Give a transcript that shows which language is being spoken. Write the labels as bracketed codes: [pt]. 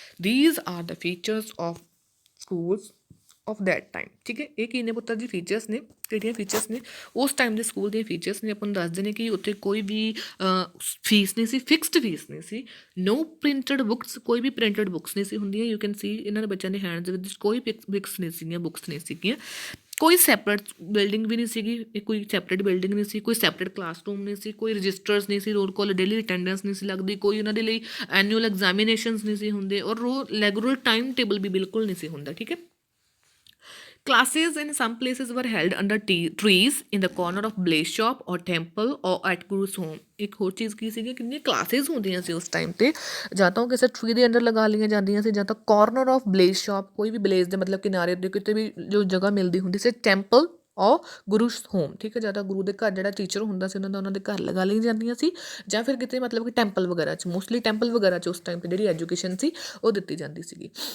[en] These are the features of schools of that time. [pa] ਠੀਕ ਹੈ, ਇਹ ਕੀ ਨੇ ਪੁੱਤਰ ਜੀ ਫੀਚਰਸ ਨੇ, ਕਿਹੜੀਆਂ ਫੀਚਰਸ ਨੇ ਉਸ ਟਾਈਮ ਦੇ ਸਕੂਲ ਦੀਆਂ ਫੀਚਰਸ ਨੇ। ਆਪਾਂ ਨੂੰ ਦੱਸਦੇ ਨੇ ਕਿ ਉੱਥੇ ਕੋਈ ਵੀ ਫੀਸ ਨਹੀਂ ਸੀ, ਫਿਕਸਡ ਫੀਸ ਨਹੀਂ ਸੀ। ਨੋ ਪ੍ਰਿੰਟਡ ਬੁੱਕਸ, ਕੋਈ ਵੀ ਪ੍ਰਿੰਟਡ ਬੁੱਕਸ ਨਹੀਂ ਸੀ ਹੁੰਦੀਆਂ। ਯੂ ਕੈਨ ਸੀ ਇਹਨਾਂ ਦੇ ਬੱਚਿਆਂ ਦੇ ਹੈਂਡਸ ਵਿੱਚ ਕੋਈ ਫਿਕਸ ਨਹੀਂ ਸੀਗੀਆਂ, ਬੁੱਕਸ ਨਹੀਂ ਸੀਗੀਆਂ। ਕੋਈ ਸੈਪਰੇਟ ਬਿਲਡਿੰਗ ਵੀ ਨਹੀਂ ਸੀਗੀ, ਕੋਈ ਸੈਪਰੇਟ ਬਿਲਡਿੰਗ ਨਹੀਂ ਸੀ, ਕੋਈ ਸੈਪਰੇਟ ਕਲਾਸਰੂਮ ਨਹੀਂ ਸੀ, ਕੋਈ ਰਜਿਸਟਰਸ ਨਹੀਂ ਸੀ, ਰੋਲ ਕਾਲ ਡੇਲੀ ਅਟੈਂਡੈਂਸ ਨਹੀਂ ਸੀ ਲੱਗਦੀ, ਕੋਈ ਉਹਨਾਂ ਦੇ ਲਈ ਐਨੂਅਲ ਐਗਜ਼ਾਮੀਨੇਸ਼ਨਸ ਨਹੀਂ ਸੀ ਹੁੰਦੇ, ਔਰ ਰੈਗੂਲਰ ਟਾਈਮ ਟੇਬਲ ਵੀ ਬਿਲਕੁਲ ਨਹੀਂ ਸੀ ਹੁੰਦਾ। ਠੀਕ ਹੈ, [en] classes in some places were held under trees in the corner of blaze shop or temple or at guru's home। [pa] ਇੱਕ ਹੋਰ ਚੀਜ਼ ਕੀ ਸੀਗੀ, ਕਿੰਨੀਆਂ ਕਲਾਸਿਸ ਹੁੰਦੀਆਂ ਸੀ ਉਸ ਟਾਈਮ 'ਤੇ, ਜਾਂ ਤਾਂ ਉਹ ਕਿਸੇ ਟਰੀ ਦੇ ਅੰਡਰ ਲਗਾ ਲਈਆਂ ਜਾਂਦੀਆਂ ਸੀ, ਜਾਂ ਤਾਂ ਕਾਰਨਰ ਆਫ ਬਲੇਜ਼ ਸ਼ਾਪ, ਕੋਈ ਵੀ ਬਲੇਜ਼ ਦੇ ਮਤਲਬ ਕਿਨਾਰੇ ਦੇ ਕਿਤੇ ਵੀ ਜੋ ਜਗ੍ਹਾ ਮਿਲਦੀ ਹੁੰਦੀ ਸੀ, ਟੈਂਪਲ ਔਰ ਗੁਰੂ ਹੋਮ। ਠੀਕ ਹੈ, ਜਾਂ ਤਾਂ ਗੁਰੂ ਦੇ ਘਰ ਜਿਹੜਾ ਟੀਚਰ ਹੁੰਦਾ ਸੀ ਉਹਨਾਂ ਦੇ ਘਰ ਲਗਾ ਲਈ ਜਾਂਦੀਆਂ ਸੀ, ਜਾਂ ਫਿਰ ਕਿਤੇ ਮਤਲਬ ਕਿ ਟੈਂਪਲ ਵਗੈਰਾ 'ਚ, ਮੋਸਟਲੀ ਟੈਂਪਲ ਵਗੈਰਾ 'ਚ ਉਸ ਟਾਈਮ 'ਤੇ ਜਿਹੜੀ ਐਜੂਕੇਸ਼ਨ ਸੀ ਉਹ ਦਿੱਤੀ ਜਾਂਦੀ ਸੀਗੀ।